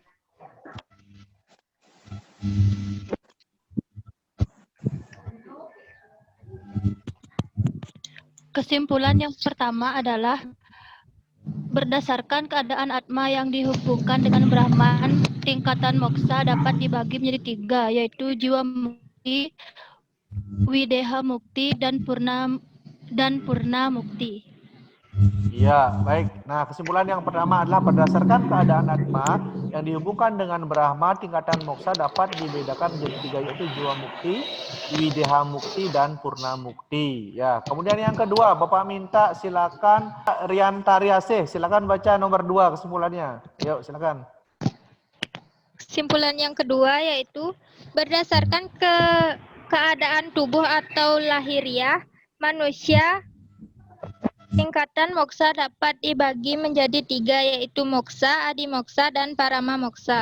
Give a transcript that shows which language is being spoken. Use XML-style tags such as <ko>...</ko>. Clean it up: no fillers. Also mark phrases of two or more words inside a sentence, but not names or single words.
<id>Kesimpulan yang pertama adalah berdasarkan keadaan Atma yang dihubungkan dengan Brahman, tingkatan moksa dapat dibagi menjadi 3, yaitu jiwa mukti, wideha mukti, dan purna mukti. Ya, baik. Nah, kesimpulan yang pertama adalah berdasarkan keadaan Atma yang dihubungkan dengan Brahma, tingkatan moksa dapat dibedakan menjadi 3, yaitu jiwa mukti, wideha mukti, dan purna mukti. Ya, kemudian yang kedua, Bapak minta silakan Riantariasih, silakan baca nomor 2 kesimpulannya. Yuk, silakan. Kesimpulan yang kedua yaitu berdasarkan keadaan tubuh atau lahiriah manusia, tingkatan moksa dapat dibagi menjadi 3, yaitu moksa, adi moksa, dan parama moksa.</id>